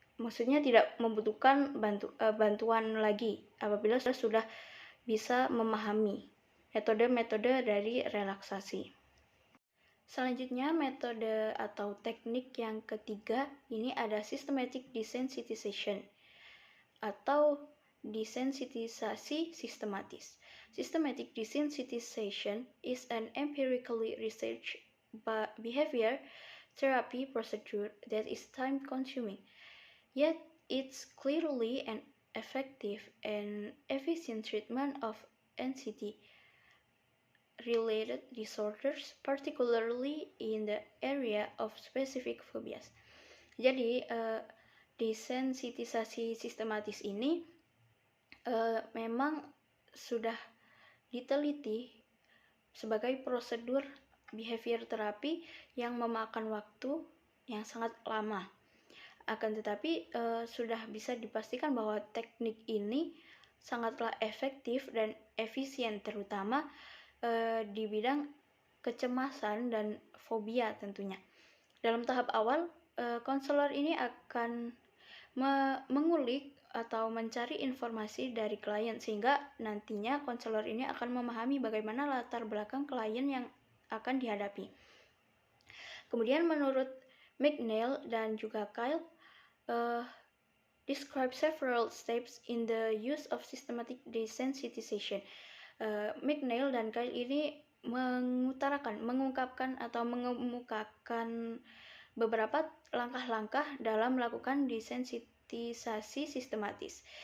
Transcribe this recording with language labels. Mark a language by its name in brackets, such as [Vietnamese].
[Indonesian] Maksudnya tidak membutuhkan bantuan lagi apabila sudah bisa memahami metode-metode dari relaksasi. Selanjutnya, metode atau teknik yang ketiga ini ada systematic desensitization atau desensitisasi sistematis. [English] Systematic desensitization is an empirically researched behavior therapy procedure that is time-consuming, yet it's clearly an effective and efficient treatment of anxiety-related disorders, particularly in the area of specific phobias. [Indonesian] Jadi, desensitisasi sistematis ini memang sudah diteliti sebagai prosedur behavior terapi yang memakan waktu yang sangat lama. Akan tetapi sudah bisa dipastikan bahwa teknik ini sangatlah efektif dan efisien, terutama di bidang kecemasan dan fobia tentunya. Dalam tahap awal, konselor ini akan mengulik atau mencari informasi dari klien, sehingga nantinya konselor ini akan memahami bagaimana latar belakang klien yang akan dihadapi. Kemudian menurut McNeil dan juga Kyle, [English] describe several steps in the use of systematic desensitization. [Indonesian] McNeil dan Kyle ini mengungkapkan atau mengemukakan beberapa langkah-langkah dalam melakukan desensitisasi sistematis.